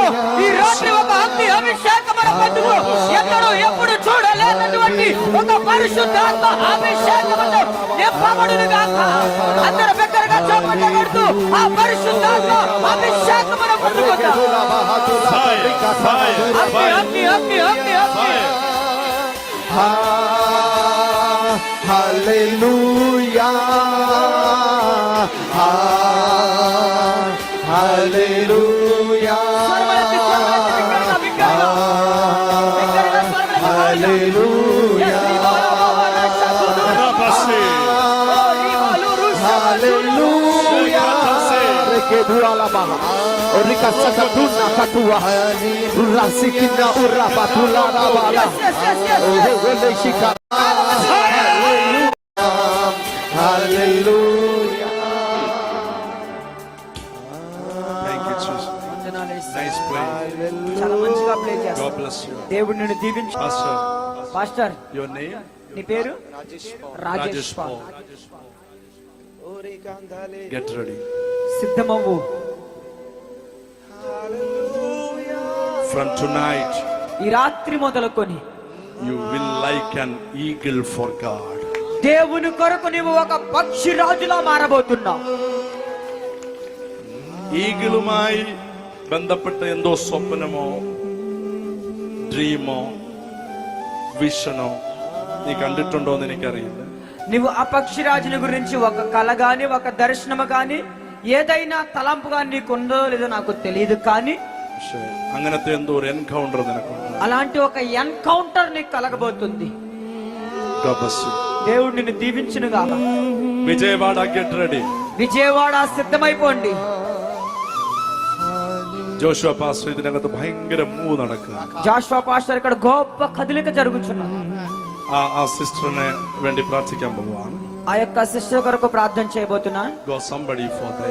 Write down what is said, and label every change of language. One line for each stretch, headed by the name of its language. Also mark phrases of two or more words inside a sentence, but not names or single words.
Telugu: ఈ రాత్రి ఒక అగ్ని అభిషేకమును పొందుకో. ఎన్నడూ ఎప్పుడు చూడలేనటువంటి ఒక పరిశుద్ధాత్మ అభిషేకముతో నింపబడునుగా. అందరూ బిగ్గరగా చప్పట్లు కొడుతూ ఆ పరిశుద్ధాత్మ అభిషేకమును పొందుకుందాం. అగ్ని. Hallelujah. Hallelujah. Hallelujah. Hallelujah. Rekedura la baha. Orika sakatuna katua. Rasikina urabatula la bala. Ole shika. Hallelujah.
English: Thank you, Jesus. Nice play.
Telugu: చాలా మంచిగా ప్లే
English: God
Telugu: చేస్తారు.
English: bless you.
Telugu: దేవుడు నిన్ను దీవించు.
English: Pastor,
Telugu: పాస్టర్
English: your name?
Telugu: నీ పేరు రాజేష్ Rajesh పాల్.
English: Paul. Get ready.
Telugu: సిద్ధమవ్వు.
English: From tonight,
Telugu: ఈ రాత్రి మొదలుకొని
English: you will like an eagle for God.
Telugu: దేవుని కొరకు నీవు ఒక పక్షి రాజులా మారబోతున్నావు.
Malayalam: ഈഗിളുമായി ബന്ധപ്പെട്ട എന്തോ സ്വപ്നമോ ഡ്രീമോ വിഷനോ നീ കണ്ടിട്ടുണ്ടോ എന്ന് എനിക്കറിയില്ല.
Telugu: నువ్వు ఆ పక్షిరాజుని గురించి ఒక కల గాని ఒక దర్శనము గాని ఏదైనా తలంపు గాని నీకు ఉందో లేదో నాకు తెలియదు, కానీ
Malayalam: പക്ഷേ അങ്ങനത്തെ എന്തോ ഒരു എൻകൗണ്ടർ നിനക്കുണ്ട്.
Telugu: అలాంటి ఒక ఎన్కౌంటర్ నీకు కలగబోతుంది.
English: God bless you.
Telugu: దేవుడు నిన్ను దీవించును గాక. విజయవాడ
English: get ready.
Telugu: విజయవాడ సిద్ధమైపోండి.
Malayalam: ജോഷുവ പാസ്റ്റർ ഇതിനകത്ത് ഭയങ്കര മൂവ് നടക്കുക.
Telugu: జాషువా పాస్టర్ ఇక్కడ గొప్ప కదలిక జరుగుతున్నది.
Malayalam: ആ സിസ്റ്ററിനെ വേണ്ടി പ്രാർത്ഥിക്കാൻ പോവാണ്.
Telugu: ఆ యొక్క సిస్టర్ కొరకు ప్రార్థన చేయబోతున్నా.
English: Go somebody for that.